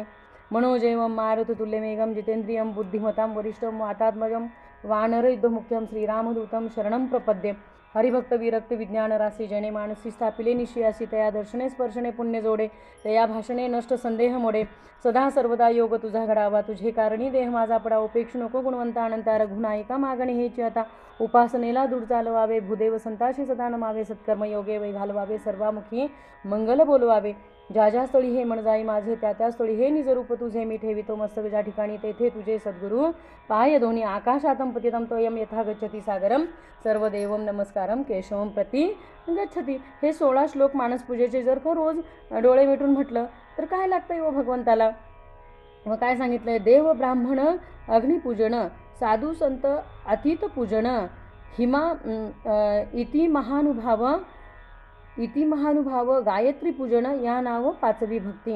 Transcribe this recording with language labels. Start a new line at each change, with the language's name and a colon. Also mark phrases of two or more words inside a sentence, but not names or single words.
Sanskrit: मनोजैवं मारुततुल्यमेघं जितेन्द्रियं बुद्धिमतां वरिष्ठं वातात्मजं वानरयुद्धमुख्यं श्रीरामदूतं शरणं प्रपद्ये.
Marathi: हरिभक्त विरक्त विज्ञान राशी, जने मानसी स्थापिले निश्चयासी, तया दर्शने स्पर्शने पुण्य जोडे, तया भाषणे नष्ट संदेह मोडे. सदा सर्वदा योग तुझा घडावा, तुझे कारणी देह माझा पडा. उपेक्षु नको गुणवंता अनंता, रघुनायका मागणी हेची आता. उपासनेला दूर चालवावे, भूदेव संताशी सदा नमावे. सत्कर्म योगे वै घालवावे, सर्वामुखी मंगल बोलवावे. ज्या ज्या स्थळी हे मन जाई माझे, त्या त्या स्थळी हे निजरूप तुझे मी ठेवितो मस्तक. ज्या ठिकाणी तेथे तुझे सद्गुरू पाय दोन्ही.
Sanskrit: आकाशातं पतितं तोयं यथा गच्छति सागरं, सर्वदेवं नमस्कारं केशवं प्रति गच्छति.
Marathi: हे 16 श्लोक मानसपूजेचे जर का रोज डोळे मिटून म्हटलं तर काय लागतं व भगवंताला. मग काय सांगितलंय, देव ब्राह्मण अग्निपूजन, साधू संत अतीत पूजन, इति महानुभाव गायत्री पूजन या नाव 5वी भक्ती.